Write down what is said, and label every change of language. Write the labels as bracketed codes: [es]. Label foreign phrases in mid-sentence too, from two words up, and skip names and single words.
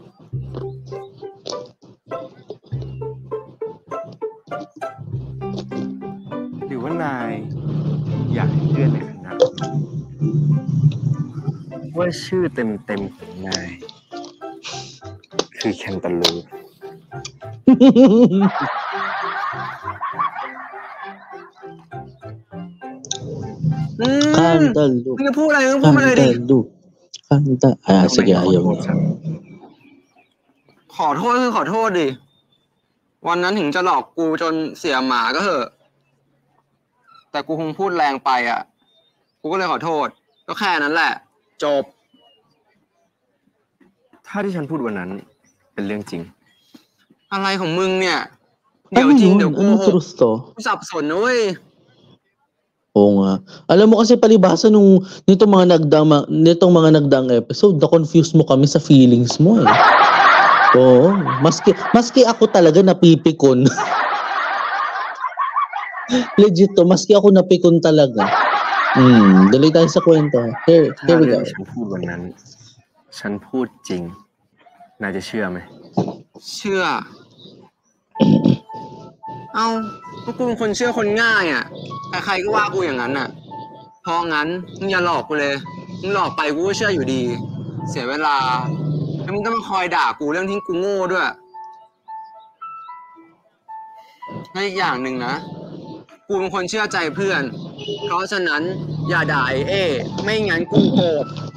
[th] หรือว่านายอยากให้เพื่อนในคณะว่าชื่อเต็มของนาย คือแคนตาลูป Cantaloupe. มึงจะพูดอะไรมึงพูดมาเลยดิ [tl] Cantaloupe. Sige, ayaw na. [th] ขอโทษคือขอโทษดิ วันนั้นถึงจะหลอกกูจนเสียหมาก็เถอะ แต่กูคงพูดแรงไปอ่ะ กูก็เลยขอโทษ ก็แค่นั้นแหละ จบ ถ้าที่ฉันพูดวันนั้นเป็นเรื่องจริง อะไรของมึงเนี่ยเดี๋ยว [tl] Ano [th] จริง [tl] yun? [th] เดี๋ยวโก [tl] Anong [th] หก [tl] truth to? [th] กูสับสนนะเว้ย [tl] Oo nga. Alam mo kasi palibhasa nitong mga nagdaang episode, na-confuse mo kami sa feelings mo eh. Oo. Maski ako talaga napipikon. Legit to, maski ako napikon talaga. Dali tayo sa kwento. [en] Here [th] ถ้า [en] we [th] เรื่อ [en] go. [th] งฉันพูดวันนั้น ฉันพูดจริง นายจะเชื่อไหม เชื่อ เอาก็กูเป็นคนเชื่อคนง่ายอ่ะ ใครๆก็ว่ากูอย่างนั้นอ่ะ เพราะงั้นมึงอย่าหลอกกูเลย มึงหลอกไปกูก็เชื่ออยู่ดี เสียเวลา แล้วมึงต้องมาคอยด่ากูเรื่องที่กูโง่ด้วยและอีกอย่างหนึ่งนะ กูเป็นคนเชื่อใจเพื่อน เพราะฉะนั้นอย่าด่าไอ้เอ้ไม่งั้นกูโกรธ